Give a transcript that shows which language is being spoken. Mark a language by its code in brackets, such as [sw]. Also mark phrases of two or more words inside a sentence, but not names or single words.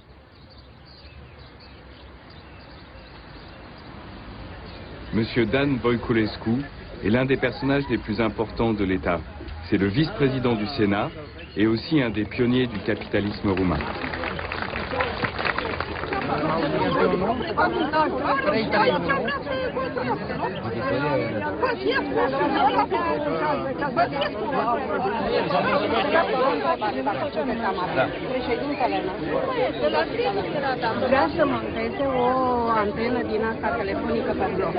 [fr] Monsieur Dan Voiculescu est l'un des personnages les plus importants de l'État. C'est le vice-président du Sénat et aussi un des pionniers du capitalisme roumain. [ro] Vrea să monteze o antenă din asta telefonică pe bloc.